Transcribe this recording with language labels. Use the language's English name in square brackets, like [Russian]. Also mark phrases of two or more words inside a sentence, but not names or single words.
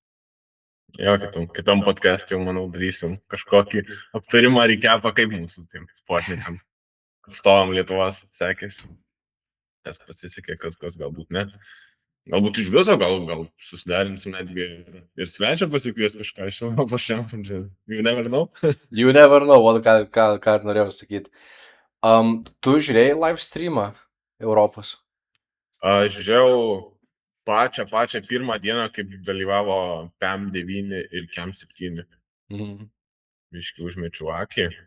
[Lithuanian] Jo, kitam podcast jau, manau, darysim kažkokį aptarimą recapą, kaip mūsų tiem sportininkam atstovam Lietuvos sekėsi. Kas pasisekė, kas galbūt ne. Galbūt iš viso, gal susiderinsim netgi ir svečią pasikvies kažką iš Europos čempionų. [English] You never know. You never know, [Lithuanian] ką ir norėjau sakyti. Tu žiūrėjai [English] live streamą [Lithuanian] Europos? Aš žiūrėjau pačią pirmą dieną, kaip dalyvavo PM9 ir KEM7. Biškį užmečiau akį.